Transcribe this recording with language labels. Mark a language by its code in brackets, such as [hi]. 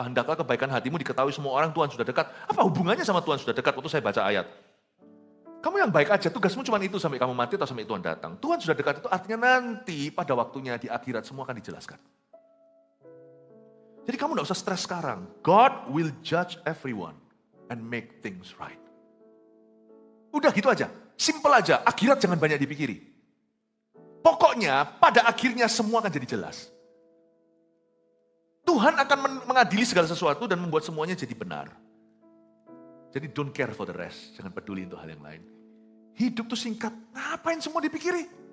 [id] Hendaklah kebaikan hatimu diketahui semua orang, Tuhan sudah dekat. Apa hubungannya sama Tuhan sudah dekat waktu saya baca ayat? Kamu yang baik aja, tugasmu cuma itu sampai kamu mati atau sampai Tuhan datang. Tuhan sudah dekat itu artinya nanti pada waktunya di akhirat semua akan dijelaskan. Jadi kamu gak usah stres sekarang. [en] God will judge everyone and make things right. [id] Udah gitu aja, simple aja, akhirat jangan banyak dipikiri. Pokoknya pada akhirnya semua akan jadi jelas. Tuhan akan mengadili segala sesuatu dan membuat semuanya jadi benar. Jadi [en] don't care for the rest, [id] jangan peduli untuk hal yang lain. Hidup tuh singkat, ngapain semua dipikiri?